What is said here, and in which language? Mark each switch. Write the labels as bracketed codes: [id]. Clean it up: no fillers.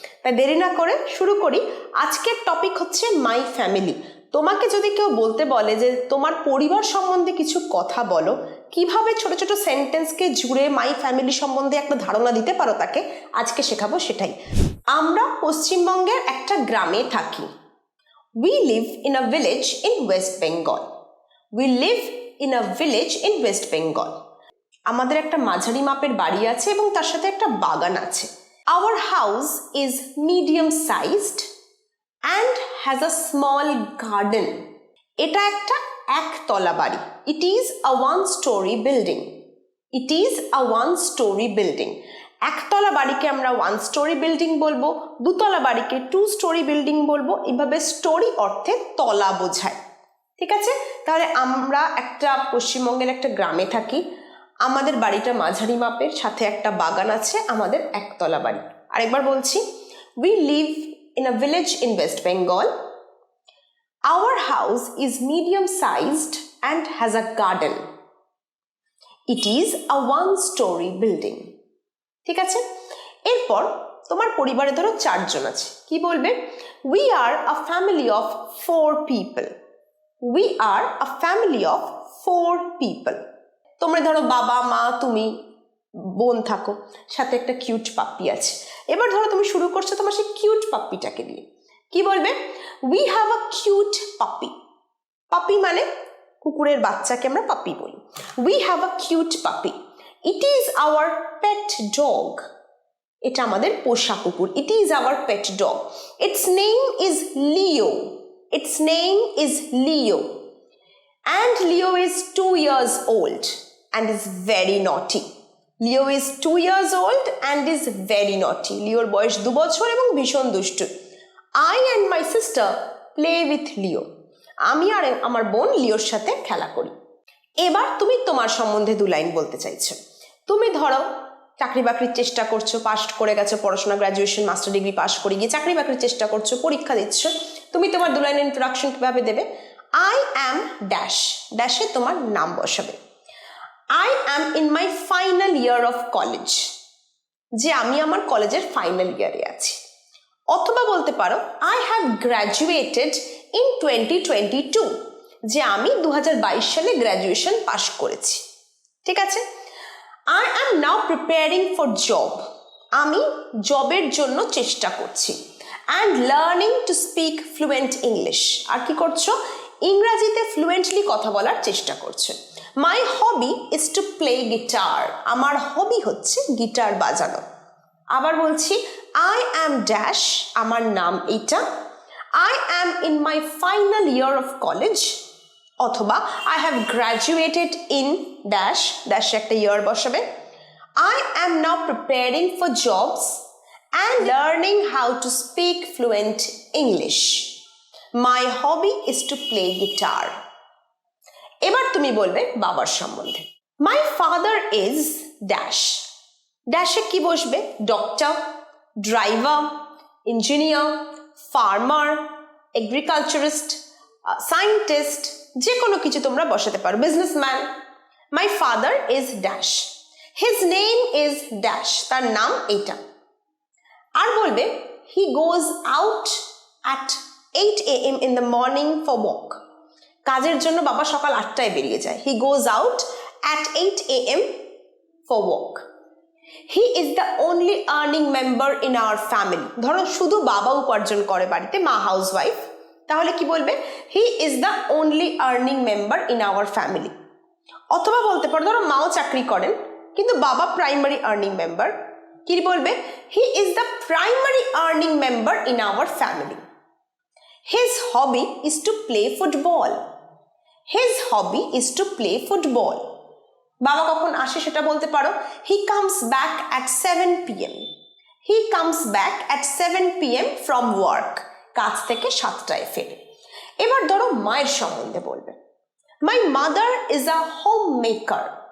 [bn] তাই দেরি না করে শুরু করি। আজকের টপিক হচ্ছে মাই ফ্যামিলি। তোমাকে যদি কেউ বলতে বলে যে তোমার পরিবার সম্বন্ধে কিছু কথা বলো, কিভাবে ছোট ছোট সেন্টেন্সকে জুড়ে মাই ফ্যামিলি সম্বন্ধে একটা ধারণা দিতে পারো তাকে, আজকে শেখাবো সেটাই। আমরা পশ্চিমবঙ্গের একটা গ্রামে থাকি। [en] We live in a village in West Bengal. We live in a village in West Bengal. [bn] আমাদের একটা মাঝারি মাপের বাড়ি আছে এবং তার সাথে একটা বাগান আছে। [en] Our house is medium sized and has a small garden. [bn] এটা একটা একতলা বাড়ি। [en] It is a one-story building. It is a one-story building. [bn] একতলা বাড়িকে আমরা ওয়ান স্টোরি বিল্ডিং বলবো, দুতলা বাড়িকে টু স্টোরি বিল্ডিং বলবো। এইভাবে স্টোরি অর্থে তলা বোঝায়। ঠিক আছে, তাহলে আমরা একটা পশ্চিমবঙ্গের একটা গ্রামে থাকি, আমাদের বাড়িটা মাঝারি মাপের, সাথে একটা বাগান আছে, আমাদের একতলা বাড়ি। আরেকবার বলছি, [en] we live in a village in West Bengal. Our house is medium sized and has a garden. It is a one-story building. [bn] ঠিক আছে, এরপর তোমার পরিবারে ধরো 4 জন আছে, কি বলবে? [en] We are a family of 4 people. We are a family of 4 people. [bn] তোমরা ধরো বাবা মা তুমি বোন থাকো, সাথে একটা কিউট পাপ্পি আছে। এবার ধরো তুমি শুরু করছো তোমার সেই কিউট পাপ্পিটাকে দিয়ে, কি বলবে? [en] We have a cute puppy. [bn] Puppy মানে কুকুরের বাচ্চাকে আমরা পাপ্পি বলি। [en] We have a cute puppy. It is our pet dog. [bn] এটা আমাদের পোষা কুকুর। [en] It is our pet dog. Its name is Leo. Its name is Leo. And Leo is 2 years old and is very naughty. Leo is 2 years old and is very naughty. [bn] Leoর বয়স 2 বছর এবং ভীষণ দুষ্টু। [en] I and my sister play with Leo. [bn] আমি আর আমার বোন লিওর সাথে খেলা করি। এবার তুমি তোমার সম্বন্ধে 2 লাইন বলতে চাইছো। তুমি ধরো চাকরি বাকরির চেষ্টা করছো, পাস করে গেছো পড়াশোনা, গ্র্যাজুয়েশন মাস্টার ডিগ্রি পাস করে গিয়ে চাকরি বাকরির চেষ্টা করছো, পরীক্ষা দিচ্ছ। তুমি তোমার 2 লাইনের ইন্ট্রোডাকশন কিভাবে দেবে? [en] I am dash. [bn] ড্যাশে তোমার নাম বসাবে। [en] I am in my final year of college. [bn] যে আমি আমার কলেজের ফাইনাল ইয়ারে আছি। অথবা বলতে পারো [en] I have graduated in 2022. [bn] যে আমি 2022 সালে গ্র্যাজুয়েশন পাস করেছি। ঠিক আছে, [en] I am now preparing for job. [bn] আমি জবের জন্য চেষ্টা করছি। [en] And learning to speak fluent English. [bn] আর কি করছো? ইংরেজিতে ফ্লুয়েন্টলি কথা বলার চেষ্টা করছো। [en] My hobby is to play guitar. [bn] আমার হবি হচ্ছে গিটার বাজানো। আবার বলছি [en] I am dash, [bn] আমার নাম এইটা। [en] I am in my final year of college. অথবা I have graduated in dash, dash [bn] একটা ইয়ার বসাবে। [en] I am now preparing for jobs and learning how to speak fluent English. My hobby is to play guitar. [bn] এবার তুমি বলবে বাবার সম্বন্ধে। [en] My father is dash. [bn] ড্যাশে কি বসবে? Doctor, driver, engineer, farmer, agriculturist, scientist, যে কোনো কিছু তোমরা বসাতে পারো, businessman. [en] My father is dash. His name is dash, [bn] তার নাম এইটা। আর বলবে [en] He goes out at 8 AM in the morning for walk. [bn] কাজের জন্য বাবা সকাল 8টায় বেরিয়ে যায়। [en] He goes out at 8 AM for walk. He is the only earning member in our family. [bn] ধরো শুধু বাবা উপার্জন করে বাড়িতে, মা হাউস ওয়াইফ, তাহলে কি বলবে? [en] He is the only earning member in our family. [bn] অথবা বলতে পারো ধরো মাও চাকরি করেন কিন্তু বাবা প্রাইমারি আর্নিং মেম্বার, কি বলবে? [en] He is the primary earning member in our family. His hobby is to play football. His hobby is to play football. [bn] বাবা কখন আসে সেটা বলতে পারো। [en] He comes back at 7 PM. He comes back at 7 PM from work. [bn] কাজ থেকে 7টায় ফেরে। এবার ধরো মায়ের সম্বন্ধে বলবে। [en] My mother is a home maker.